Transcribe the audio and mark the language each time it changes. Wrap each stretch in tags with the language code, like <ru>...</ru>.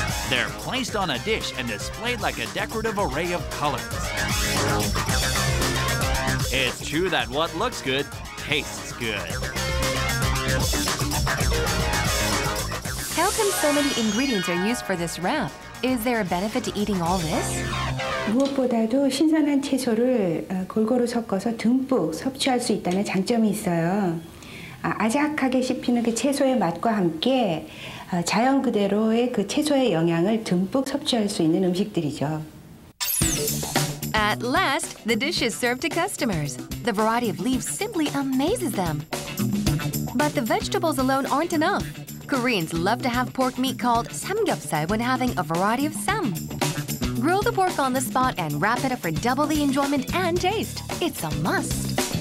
<en>They're placed on a dish and displayed like a decorative array of colors. It's true that what looks good tastes good. How come so many ingredients are used for this wrap? Is there a benefit to eating all this?</en> <ko>무엇보다도 신선한 채소를 골고루 섞어서 듬뿍 섭취할 수 있다는 장점이 있어요. 아삭하게 씹히는 그 채소의 맛과 함께 자연 그대로의 그 채소의 영양을 듬뿍 섭취할 수 있는 음식들이죠.</ko> <en>At last, the dish is served to customers. The variety of leaves simply amazes them. But the vegetables alone aren't enough. Koreans love to have pork meat called samgyeopsal when having a variety of sam. Grill the pork on the spot and wrap it up for double the enjoyment and taste. It's a must.</en>